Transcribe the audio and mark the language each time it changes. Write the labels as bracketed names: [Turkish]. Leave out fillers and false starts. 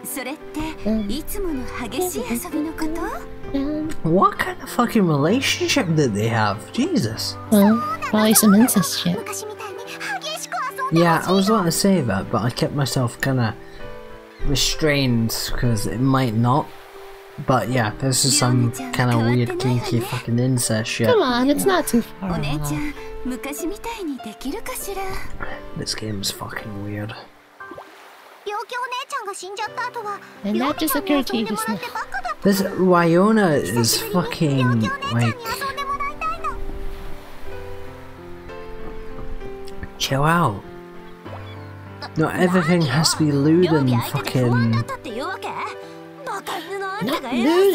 [Japanese] それっていつもの激しい遊びのこと？ [English] What kind of fucking relationship did they have? Jesus. Well, probably some incest shit. [Japanese] 昔みたいに激しく遊んで [English] Yeah, I was about to say that, but I kept myself kind of restrained because it might not. But yeah, this is some kind of weird, kinky fucking incest shit. Come on, it's not too far [Japanese] お姉ちゃん昔みたいにできるかしら？ [English] This game's fucking weird. [Japanese] 病気お姉ちゃんが死んじゃった後は [English] And that just occurred to you just now. This Wyona is fucking like. Chill out. Not everything has to be lewd and fucking. Not lewd.